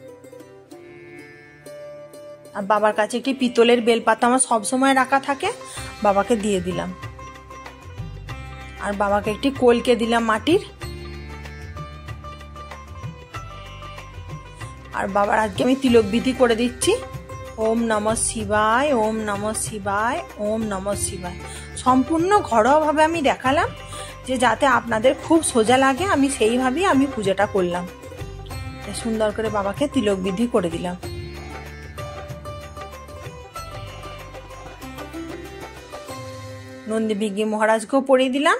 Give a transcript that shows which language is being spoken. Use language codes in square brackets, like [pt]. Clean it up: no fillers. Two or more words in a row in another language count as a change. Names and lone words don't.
[bn] আর বাবার কাছে একটি পিতলের বেলপাতা আমার সবসময় রাখা থাকে, বাবাকে দিয়ে দিলাম। আর বাবাকে একটি কলকে দিলাম মাটির। আর বাবার আজকে আমি তিলক বিধি করে দিচ্ছি। [sa] ওম নমঃ শিবায়, ওম নমঃ শিবায়, ওম নমঃ শিবায়। [bn] সম্পূর্ণ ঘরোয়াভাবে আমি দেখালাম, যে যাতে আপনাদের খুব সোজা লাগে, আমি সেইভাবেই আমি পূজাটা করলাম। সুন্দর করে বাবাকে তিলক বিধি করে দিলাম। নন্দীভিঙ্গি মহারাজকেও পরিয়ে দিলাম।